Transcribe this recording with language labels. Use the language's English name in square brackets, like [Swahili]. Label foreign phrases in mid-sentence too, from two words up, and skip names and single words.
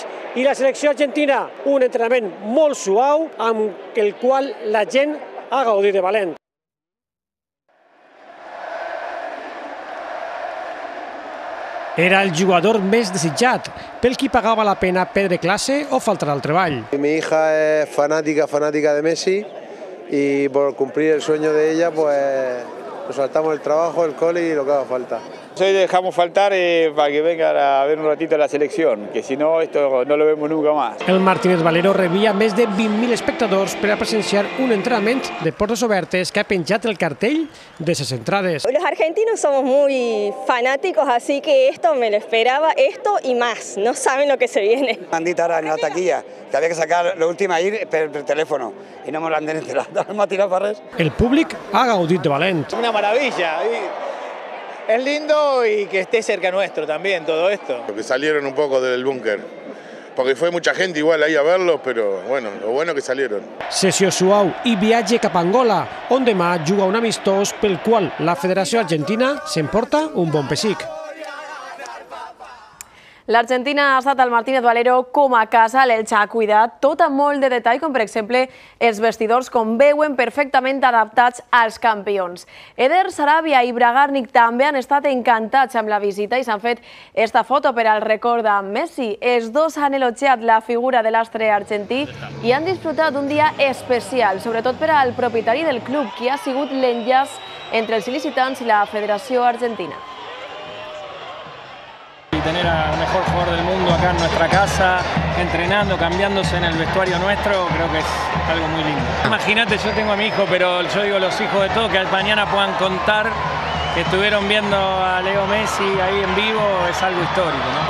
[Catalan] I la selecció argentina, un entrenament molt suau amb el qual la gent ha gaudit de valent. Era el jugador més desitjat, pel qui pagava la pena perdre clase o faltar al treball. [Spanish] Mi hija es fanática de Messi y por cumplir el sueño de ella, pues nos saltamos el trabajo, el cole y lo que haga falta. Hoy dejamos faltar para que vengan a ver un ratito la selección, que si no, esto no lo vemos nunca más. [Catalan] El Martínez Valero rebia més de 20.000 espectadors per a presenciar un entrenament de portes obertes que ha penjat el cartell de ses entrades. [Spanish] Los argentinos somos muy fanáticos, así que esto me lo esperaba, esto y más, no saben lo que se viene. [Catalan] Han dit ara en la taquilla que havia que sacar l'últim ahir per telèfon i no me l'han enterat, no m'ha tirat per res. El públic ha gaudit de valent. [Spanish] Una maravilla. Es lindo y que esté cerca nuestro también todo esto. Que salieron un poco del búnker, porque fue mucha gente igual ahí a verlos, pero bueno, lo bueno que salieron. [Catalan] Sessió suau i viatge cap a Angola, on demà juga un amistós pel qual la Federació Argentina s'emporta un bon pessic. L'Argentina ha estat al Martínez Valero com a casa, l'Elx ha cuidat tot amb molt de detall, com per exemple els vestidors, com veuen, perfectament adaptats als campions. Eder Sarabia i Bragarnik també han estat encantats amb la visita i s'han fet esta foto per al record de Messi. Els dos han elogiat la figura de l'astre argentí i han disfrutat d'un dia especial, sobretot per al propietari del club, qui ha sigut l'enllaç entre els il·licitans i la Federació Argentina. [Spanish] Y tener al mejor jugador del mundo acá en nuestra casa, entrenando, cambiándose en el vestuario nuestro, creo que es algo muy lindo. Imagínate, yo tengo a mi hijo, pero yo digo los hijos de todos, que mañana puedan contar que estuvieron viendo a Leo Messi ahí en vivo, es algo histórico, ¿no?